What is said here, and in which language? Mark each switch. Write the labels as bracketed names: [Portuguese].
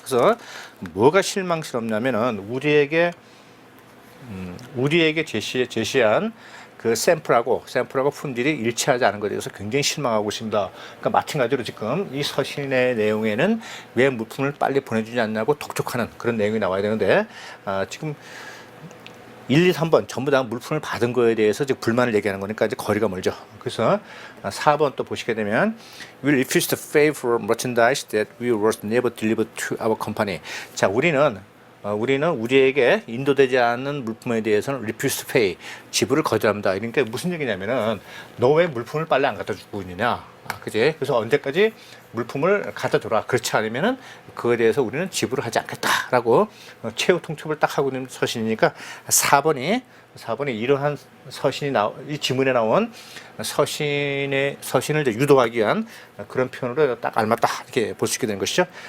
[Korean] 그래서 뭐가 실망스럽냐면은 우리에게 제시한 그 샘플하고 품질이 일치하지 않은 것에 대해서 굉장히 실망하고 있습니다. 그러니까 마찬가지로 지금 이 서신의 내용에는 왜 물품을 빨리 보내주지 않냐고 독촉하는 그런 내용이 나와야 되는데, 지금 1, 2, 3번 전부 다 물품을 받은 거에 대해서 지금 불만을 얘기하는 거니까 이제 거리가 멀죠. 그래서 4번 또 보시게 되면, [English] we refuse to pay for merchandise that we were never delivered to our company. [Korean] 자, 우리는 우리에게 인도되지 않는 물품에 대해서는 [English] refuse to pay, [Korean] 지불을 거절합니다. 그러니까 무슨 얘기냐면은, 너 왜 물품을 빨리 안 갖다 주고 있느냐, 그지? 그래서 언제까지 물품을 갖다 줘라. 그렇지 않으면은 그거에 대해서 우리는 지불을 하지 않겠다라고 최후 통첩을 딱 하고 있는 서신이니까 4번이 이러한 이 지문에 나온 서신을 이제 유도하기 위한 그런 표현으로 딱 알맞다 이렇게 볼 수 있게 되는 것이죠.